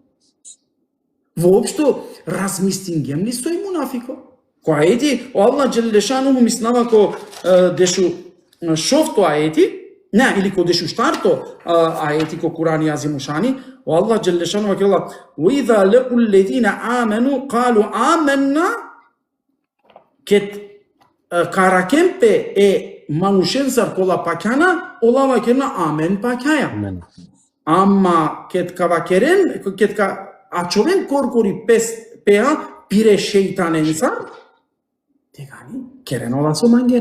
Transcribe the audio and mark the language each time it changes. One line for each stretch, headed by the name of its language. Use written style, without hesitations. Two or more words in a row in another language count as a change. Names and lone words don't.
Romany: Воопшто размистингем ли сој мунафико? Кој ајети, Аллах Джелешану мислава ко дешу шофто ајети, не, или ко дешу штарто ајети ко Курани азимушани, Аллах Джелешану вакела,
Arabic: وَإِذَا لَقُوا الَّذِينَ آمَنُوا قَالُوا آمَنَّا,
Romany: кет каракемпе е манушенсар кола пакјана, ола вакерна амен пакјаја. Ама кет кавакерен, кет ка ачовен коркори пеа пире шејтаненсар, тегани керенола со мангена.